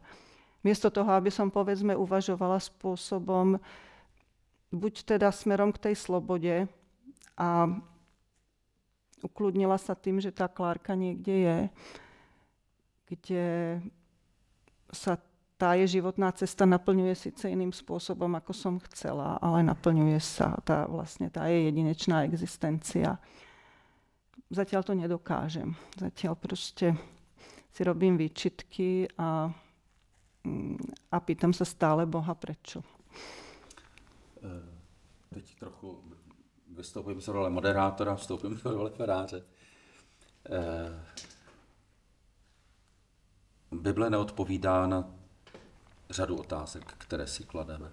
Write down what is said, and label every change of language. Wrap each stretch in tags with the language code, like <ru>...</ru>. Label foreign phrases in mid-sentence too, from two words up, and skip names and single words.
<sk>Miesto toho, aby som povedzme uvažovala spôsobom, buď teda smerom k tej slobode a ukludnila sa tým, že tá Klárka niekde je, kde sa tá jej životná cesta naplňuje síce iným spôsobom, ako som chcela, ale naplňuje sa tá jej jedinečná existencia. Zatiaľ to nedokážem. Zatiaľ proste si robím výčitky a pýtam sa stále Boha, prečo.</sk> <cs>Teď trochu vystoupím z role moderátora, vstoupím do role faráře. Bible neodpovídá na řadu otázek, které si klademe.</cs>